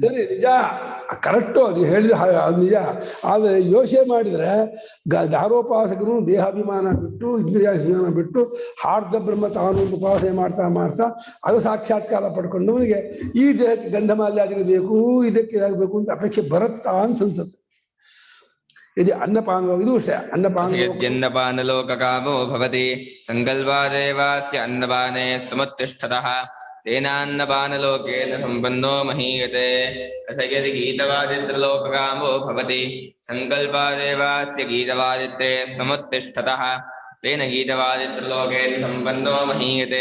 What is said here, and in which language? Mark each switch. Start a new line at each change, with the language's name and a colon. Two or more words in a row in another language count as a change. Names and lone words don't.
Kannada: ಸರಿ, ನಿಜ, ಕರೆಕ್ಟು, ಅದು ಹೇಳಿದ ಅದು ನಿಜ. ಆದ್ರೆ ಯೋಚನೆ ಮಾಡಿದ್ರೆ ದಾರೋಪಾಸಕರು ದೇಹಾಭಿಮಾನ ಬಿಟ್ಟು ಇಂದ್ರಿಯಾಭಿಮಾನ ಬಿಟ್ಟು ಹಾರ್ದ ಬ್ರಹ್ಮ ತಾನು ಉಪಾಸನೆ ಮಾಡ್ತಾ ಮಾಡ್ತಾ ಅದು ಸಾಕ್ಷಾತ್ಕಾರ ಪಡ್ಕೊಂಡವನಿಗೆ ಈ ದೇಹಕ್ಕೆ ಗಂಧಮಾಲ್ಯಾದಿಗಳು ಬೇಕು, ಇದಕ್ಕೆ ಇದಾಗಬೇಕು ಅಂತ ಅಪೇಕ್ಷೆ ಬರುತ್ತಾ ಅನ್ಸುತ್ತೆ.
Sanskrit: यदि अन्नपानो विदुषे अन्नपानलोककामो भवति संकल्पादेवास्य अन्नपाने समुत्तिष्ठतः तेनान्नपानलोकेन सम्पन्नो महीयते। अथ यदि गीतवादित्रलोककामो भवति संकल्पादेवास्य गीतवादित्रे समुत्तिष्ठतः तेन गीतवादित्रलोकेन सम्पन्नो महीयते।